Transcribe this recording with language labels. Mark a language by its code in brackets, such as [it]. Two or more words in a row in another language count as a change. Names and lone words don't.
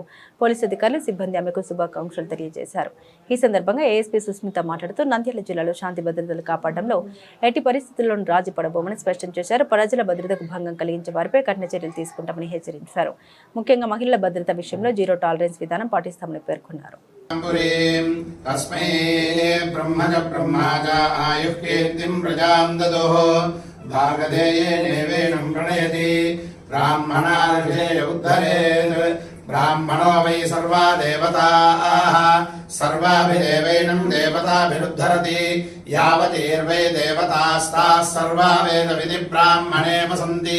[te] పోలీసు అధికారులు సిబ్బంది ఆమెకు శుభాకాంక్షలు తెలియజేశారు. ఈ సందర్భంగా ఏఎస్పీ సుస్మిత మాట్లాడుతూ నంద్యాల జిల్లాలో శాంతి భద్రతలు కాపాడడంలో ఎట్టి పరిస్థితుల్లోనూ రాజీ పడబోమని స్పష్టం చేశారు. ప్రజల భద్రతకు భంగం కలిగించే వారిపై కఠిన చర్యలు తీసుకుంటామని హెచ్చరించారు. ముఖ్యంగా మహిళల భద్రత విషయంలో [en] zero tolerance [te] విధానం పాటిస్తామని పేర్కొన్నారు. [sa] ब्राह्मणो वै सर्वा देवताः सर्वाभिदेवैनं देवताभिरुद्धरति यावतीर्वै देवतास्ताः सर्वा वेदविधि ब्राह्मणे वसन्ति।